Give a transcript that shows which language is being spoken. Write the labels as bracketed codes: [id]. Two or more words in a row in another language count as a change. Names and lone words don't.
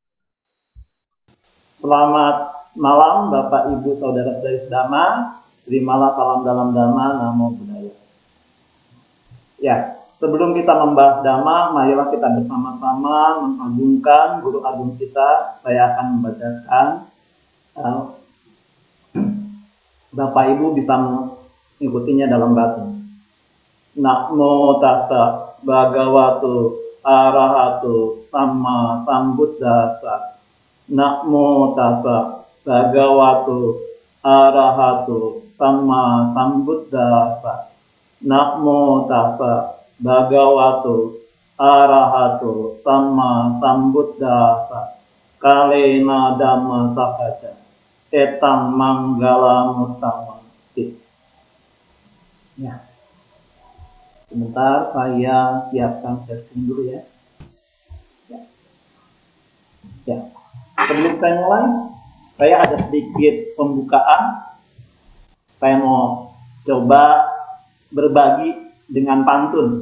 [id] Selamat malam Bapak Ibu Saudara-saudari Dhamma, terimalah salam dalam Dhamma, [pi] Namo Buddhaya. [id] Ya, sebelum kita membahas Dhamma, marilah kita bersama-sama mengagungkan Guru Agung kita. Saya akan membacakan, Bapak Ibu bisa mengikutinya dalam batin. [pi] Namo tassa bhagavato arahato samma sambuddhassa. Namo tassa bhagavato arahato samma sambuddhassa. Namo tassa bhagavato arahato samma sambuddhassa. Kalena dhamma sakaca etang manggala mutamati. [id] Ya. Sebentar saya siapkan setting dulu ya. Ya. Sebelum saya mulai, saya ada sedikit pembukaan. Saya mau coba berbagi dengan pantun.